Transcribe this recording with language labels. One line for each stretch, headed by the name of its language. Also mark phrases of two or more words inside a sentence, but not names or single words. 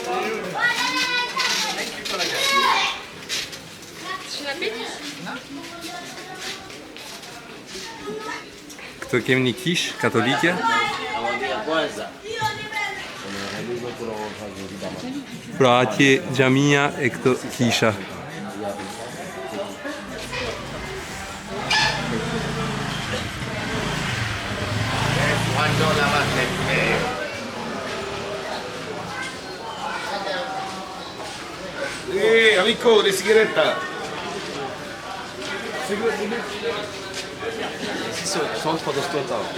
Albanian: Këtu kemi një kish katolike. Pra atje xhamia e këto kisha.
Italian: Amico, de sigaretta.
French: Ici, c'est au centre de Stone Town.